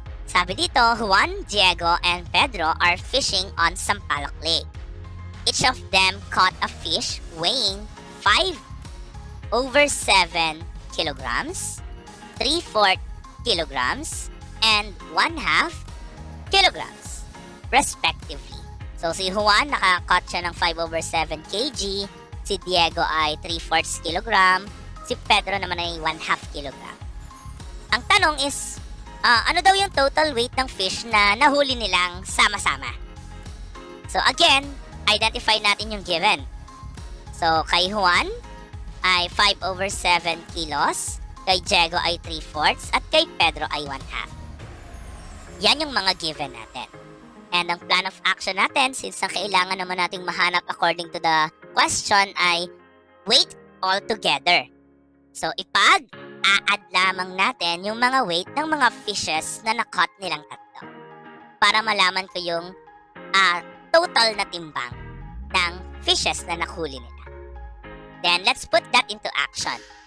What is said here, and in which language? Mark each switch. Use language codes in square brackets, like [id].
[tl] Sabi dito, [en] Juan, Diego, and Pedro are fishing on Sampaloc Lake. Each of them caught a fish weighing 5/7 kilograms, 3/4 kilograms, and 1/2 kilograms, respectively. [tl] So, si Juan, nakakot siya ng 5/7 kg, si Diego ay 3/4 kilogram, si Pedro naman ay 1/2 kilogram. Ang tanong is, ano daw yung total weight ng fish na nahuli nilang sama-sama? So, again, identify natin yung given. So, kay Juan ay 5/7 kilos, kay Diego ay 3/4, at kay Pedro ay 1/2. Yan yung mga given natin. And ang plan of action natin, since ang kailangan naman nating mahanap [en] according to the question [tl] ay weight all together. So, ipag-a-add lamang natin yung mga weight ng mga fishes na na-caught nilang tatlo para malaman ko yung total na timbang ng fishes na nakuli nila. [en] Then, let's put that into action.